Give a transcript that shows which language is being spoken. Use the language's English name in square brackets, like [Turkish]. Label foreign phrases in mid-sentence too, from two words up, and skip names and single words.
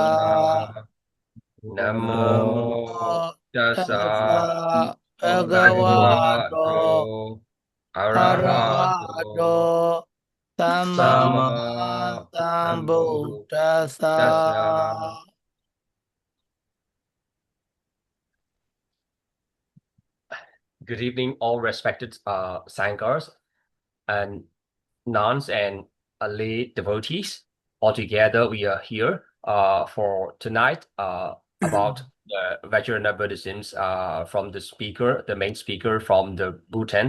[Pali] Sambuddhassa. Namo Namo Tassa. Tassa Bhagavato Bhagavato Arahato Arahato Sama Sama Sambuddhassa. Sambuddhassa. [English] Good evening, all respected Sanghas and nuns and lay devotees. Altogether, we are here for tonight about the Vajrayāna Buddhisms from the speaker, the main speaker from the Butan.